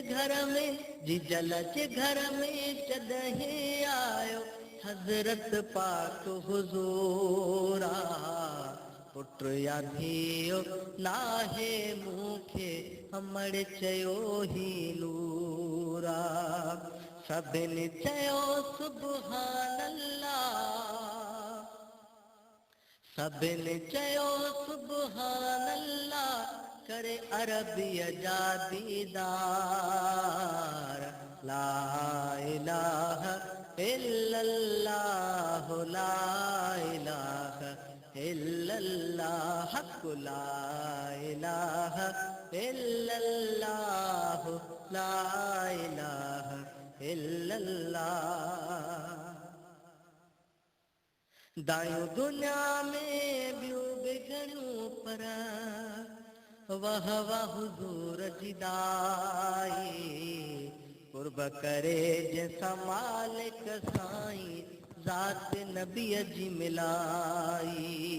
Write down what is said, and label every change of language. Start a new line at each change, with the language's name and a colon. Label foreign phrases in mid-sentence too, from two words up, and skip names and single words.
Sindhi: घर में जिजल जे घर में जॾहिं आयो हज़रत पाक हुज़ूरा पुट या धीउ नाहे मूंखे अमर चयो ही नूरा सभिनी चयो
Arabic: سبحان الله
Sindhi: सभिनी चयो
Arabic: سبحان الله
Sindhi: करे अरबिया जा दीदार
Arabic: لا إله إلا الله لا إله إلا الله، حق لا إله إلا الله، لا إله إلا الله.
Sindhi: दायूं दुनिया में ॿियूं बि घणियूं पर वाह वाह हुज़ूर जी दाई, कुर्ब करे जंहिंसां मालिक साईं ज़ात नबीअ जी मिलाई।